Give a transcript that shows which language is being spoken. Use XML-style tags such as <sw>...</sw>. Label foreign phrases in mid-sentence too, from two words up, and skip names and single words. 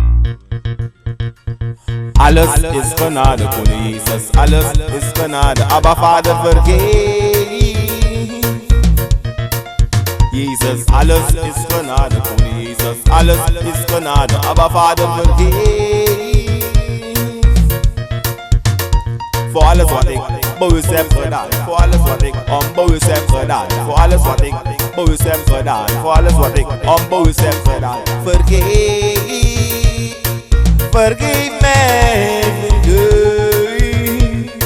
<de>Alles ist Gnade, Koning Jesus, alles ist Gnade, aber Vater vergib. Jesus, alles ist Gnade, Koning Jesus, alles ist Gnade, aber Vater vergib.</de> <nl>Voor alles wat ik boos heb gedaan, voor alles wat ik onboos heb gedaan, voor alles wat ik boos heb gedaan, voor alles wat ik onboos heb gedaan. Vergeef, vergeef mij, vergeef.</nl>